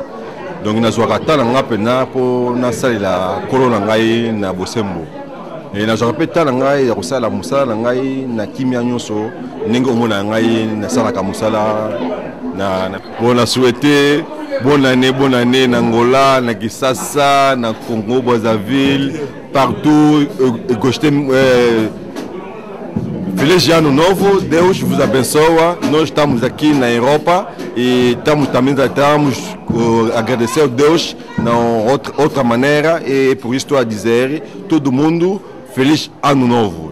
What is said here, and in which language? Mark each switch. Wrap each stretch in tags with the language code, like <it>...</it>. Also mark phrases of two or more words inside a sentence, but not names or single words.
<ln>Donc na zwaka tala nga pena po na salela kolona ngai na bosembo et na zwaka pe tala ngai ya kosala musala ngai na kimia nyonso ndenge omona ngai na sala ka musala na bona</ln> <fr>souhaiter bonne année</fr> <ln>na Angola na Kisasa na Congo Brazzaville partout</ln> <pt>Feliz ano novo, Deus vos abençoe. Nós estamos aqui na Europa e estamos agradecer a Deus de outra maneira e por isso estou a dizer todo mundo feliz ano novo.</pt>